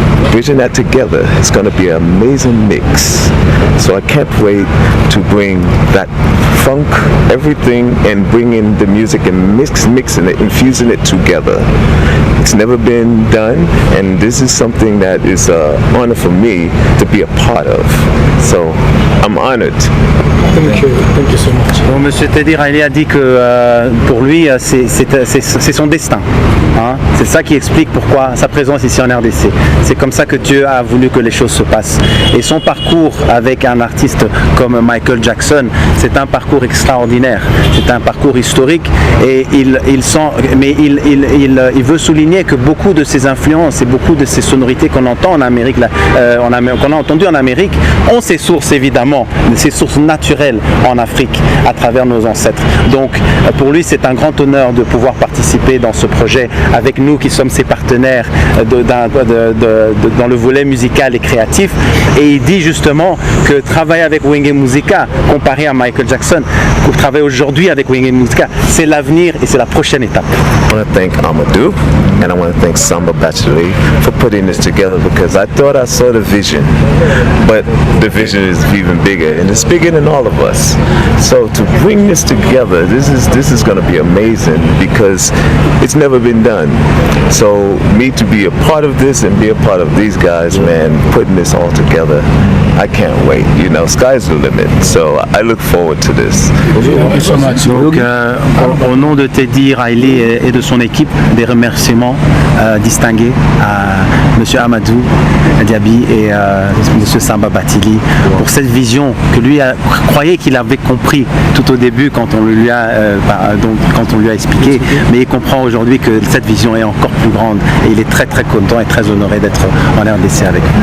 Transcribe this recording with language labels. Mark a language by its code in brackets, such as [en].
[en] Bridging that together, it's going to be an amazing mix. So I can't wait to bring that funk, everything, and bring in the music and mixing it, infusing it together. It's never been done, and this is something that is an honor for me to be a part of. So I'm honored. Thank you so much. [fr] Bon, Monsieur Teddy Riley a dit que pour lui, c'est son destin. Hein? C'est ça qui explique pourquoi sa présence ici en RDC. C'est comme ça que Dieu a voulu que les choses se passent. Et son parcours avec un artiste comme Michael Jackson, c'est un parcours extraordinaire. C'est un parcours historique, et il veut souligner que beaucoup de ces influences et beaucoup de ces sonorités qu'on entend en Amérique, qu'on a entendues en Amérique, ont ses sources évidemment, ses sources naturelles en Afrique à travers nos ancêtres. Donc pour lui, c'est un grand honneur de pouvoir participer dans ce projet avec nous qui sommes ses partenaires dans le volet musical et créatif. Et il dit justement que travailler avec Wenge Musica, comparé à Michael Jackson, pour travailler aujourd'hui avec Wenge Musica, c'est l'avenir et c'est la prochaine étape. [en] I want to thank Amadou and I want to thank Samba Bacheli for putting this together, because I thought I saw the vision, but the vision is even bigger, and it's bigger than all of us. So to bring this together, this is going to be amazing, because it's never been done. So me to be a part of this and be a part of these guys, man, putting this all together, I can't wait. You know, sky's the limit. So I look forward to this. [fr] Donc, au nom de Teddy Riley et de son équipe, des remerciements distingués à Monsieur Amadou Diaby et Monsieur Samba Batili pour cette vision que lui croyait qu'il avait compris tout au début quand on lui a expliqué, mais il comprend aujourd'hui que cette vision est encore plus grande, et il est très très content et très honoré d'être en RDC avec nous.